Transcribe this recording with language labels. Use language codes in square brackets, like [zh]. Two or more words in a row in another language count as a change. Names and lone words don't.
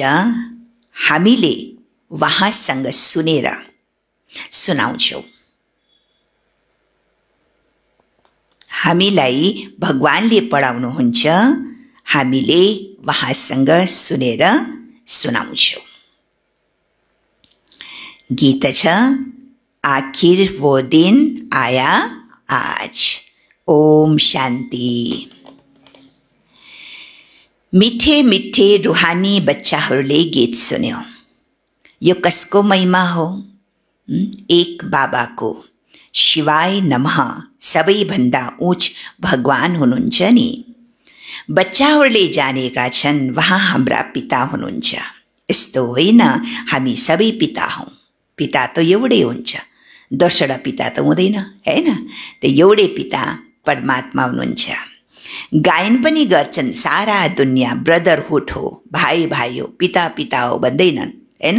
[ne] हामीले वहाँसँग सुनेर सुनाउँछौँ। हामीलाई भगवानले पढाउनुहुन्छ। हामीले वहाँसँग सुनेर सुनाउँछौँ। गीत छ, [hi] आखिर वो दिन आया आज। [ne] ओम शान्ति। [hi] मिठे मिठे रूहानी [ne] बच्चाहरूले गीत सुन्यो। यो कसको महिमा हो? एक बाबाको। [sa] शिवाय नमः। [ne] सबैभन्दा उच्च भगवान हुनुहुन्छ नि। बच्चाहरूले जानेका छन् वहाँ हाम्रा पिता हुनुहुन्छ। यस्तो होइन हामी सबै पिता हौँ। पिता त एउटै हुन्छ, दोस्रो पिता त हुँदैन हैन। त्यो एउटै पिता परमात्मा हुनुहुन्छ। गायन पनि गर्छन् सारा दुनियाँ ब्रदरहुड हो, भाइ भाइ हो, पिता पिता हो भन्दैनन् हैन।